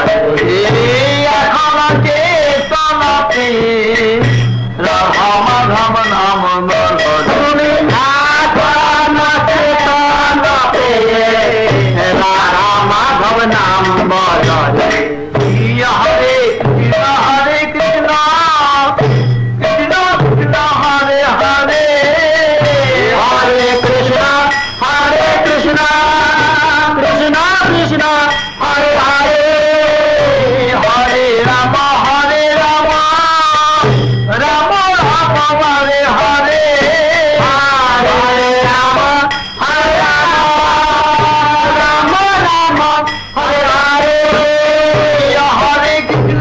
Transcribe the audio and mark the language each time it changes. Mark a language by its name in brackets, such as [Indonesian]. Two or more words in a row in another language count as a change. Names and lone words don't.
[Bangla] এখনো চেতনাতে রাধা মাধব নাম বল, এখনো চেতনাতে রাধা মাধব নাম বল, [Sanskrit] হরে কৃষ্ণ, হরে কৃষ্ণ, কৃষ্ণ কৃষ্ণ, হরে হরে, হরে কৃষ্ণ, হরে কৃষ্ণ, কৃষ্ণ কৃষ্ণ, হরে হরে, হরে রাম, হরে রাম, রাম রাম, হরে হরে, হরে রাম, হরে রাম, রাম রাম, হরে হরে, হরে কৃষ্ণ,